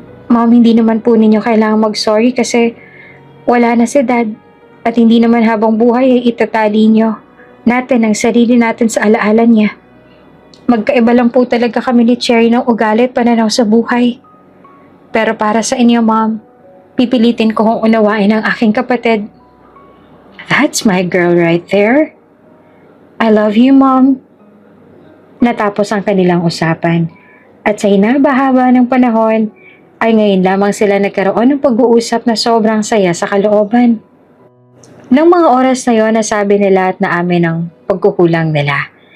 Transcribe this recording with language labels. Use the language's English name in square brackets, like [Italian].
[Filipino] Mom, hindi naman po ninyo kailangang mag-sorry kasi wala na si Dad at hindi naman habang buhay ay itatali niyo natin ang sarili natin sa alaala niya. Magkaiba lang po talaga kami ni Cherry ng ugali at pananaw sa buhay. Pero para sa inyo, Mom, pipilitin ko kung unawain ang aking kapatid. [English] That's my girl right there. I love you, Mom. [Filipino] Natapos ang kanilang usapan. At sa hinaba-haba ng panahon, ay ngayon lamang sila nagkaroon ng pag-uusap na sobrang saya sa kalooban. Nang mga oras na yon, nasabi nila at naamin ang pagkukulang nila.